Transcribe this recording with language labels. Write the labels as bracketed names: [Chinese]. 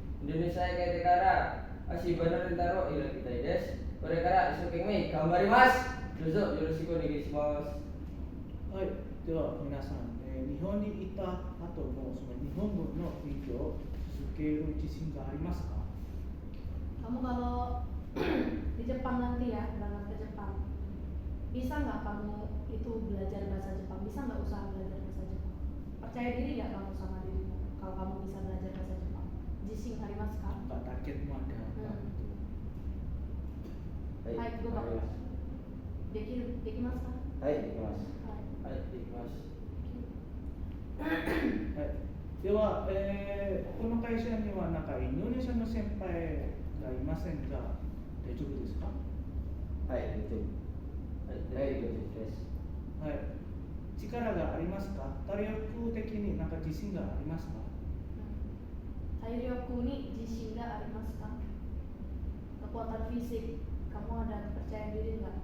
[Japanese] インドネシアへ帰ってから足場のレンタルを開きたいです。これから一生懸命頑張ります。どうぞよろしくお願いします。はい、では皆さん、日本に行った後もその日本文の勉強を続ける自信がありますか？ [Indonesian] Kamu kalau di Jepang nanti ya, berangkat ke Jepang, bisa nggak kamu itu belajar bahasa Jepang? Bisa nggak usaha belajar bahasa Jepang? Percaya diri nggak kamu sama dirimu kalau kamu bisa belajar bahasa Jepang? [Japanese] Jising harimasu ka? [Indonesian] Enggak targetmu ada apa gitu. Hai, gue bakal. Dekimasu ka? [Japanese] はいできますはい。はい、できます。はい、では、この会社にはなんかインドネシアの先輩がいませんが、大丈夫ですか？はい、大丈夫。はい、はい、大丈夫です。はい。力がありますか？体力的になんか自信がありますか？体力に自信がありますか? [Indonesian] Kekuatan fisik, kamu ada percaya diri nggak?